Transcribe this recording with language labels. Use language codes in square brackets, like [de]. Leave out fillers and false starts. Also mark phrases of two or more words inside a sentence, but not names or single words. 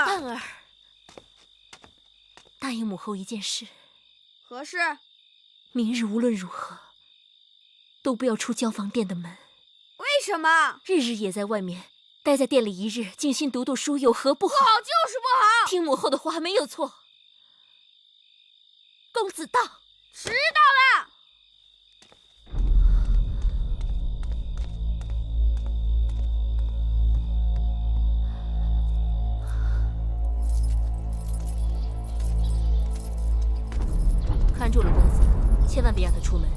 [zh] 當兒，答應母後一件事。何事？明日無論如何，都不要出交房殿的門。為什麼？日日也在外面，待在店裡1日，靜心讀讀書，有何不好？不好就是不好。聽母後的話沒有錯。公子到。知道了。看住了公子，千萬別讓他出門。